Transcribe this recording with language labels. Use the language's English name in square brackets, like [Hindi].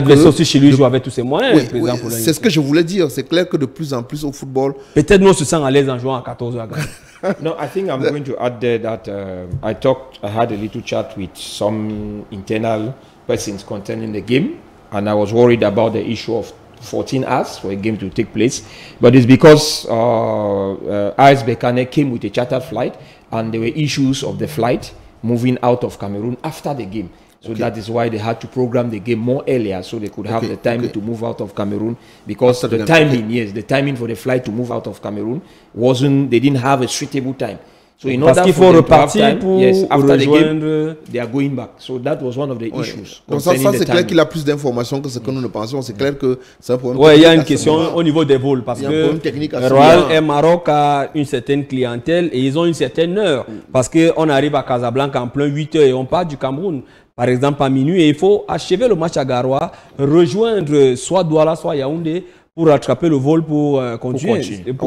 [French] L'adversaire aussi chez lui joue avec tous ses moyens. Oui, c'est ce que je voulais dire. C'est clair que de plus en plus au football. Peut-être nous on se sent à l'aise en jouant à 14h. [English] No, I think I'm going to add there that I had a little chat with some internal persons concerning the game, and I was worried about the issue of 14 hours for a game to take place. But it's because AS Berkane came with a chartered flight, and there were issues of the flight moving out of Cameroon after the game. So that is why they had to program the game more earlier so they could have the time to move out of Cameroon, because the timing, the timing for the flight to move out of Cameroon they didn't have a suitable time. So in order for them to have time, after the game, they are going back. So that was one of the issues. [French] Donc ça c'est clair qu'il a plus d'informations que ce que nous ne pensons. C'est clair que c'est un problème. Oui, il y a une question au niveau des vols parce que Royal Air Maroc a une certaine clientèle et ils ont une certaine heure parce qu'on arrive à Casablanca en plein 8h et on part du Cameroun. Par exemple, à minuit, et il faut achever le match à Garoua, rejoindre soit Douala, soit Yaoundé pour rattraper le vol pour continuer.